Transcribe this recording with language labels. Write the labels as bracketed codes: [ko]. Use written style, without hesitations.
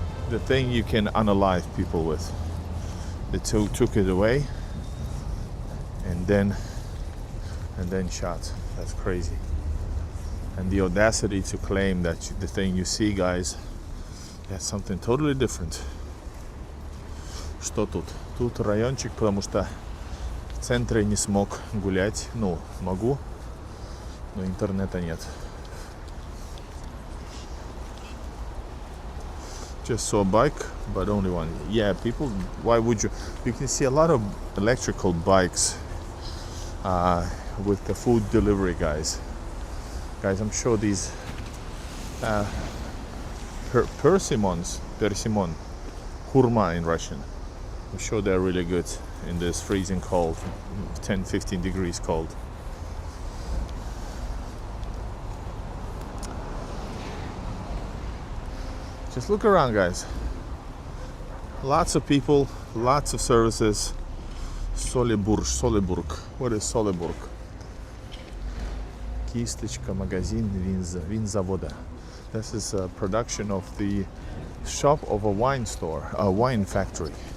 [en] The thing you can unalive people with. They took it away, and then shot. That's crazy. And the audacity to claim that the thing you see, guys, that's something totally different. [ru] Что тут? Тут райончик, потому что в центре не смог гулять. Ну, могу, но интернета нет. [en] Just saw a bike, but only one. Yeah, people, why would you? You can see a lot of electrical bikes with the food delivery guys. Guys, I'm sure these persimmon, hurma in Russian. I'm sure they're really good in this freezing cold, 10-15 degrees cold. Just look around, guys. Lots of people, lots of services. Soleburg. What is Soleburg? [ru] Кисточка, магазин винзавода. [en] This is a production of the shop of a wine store, a wine factory.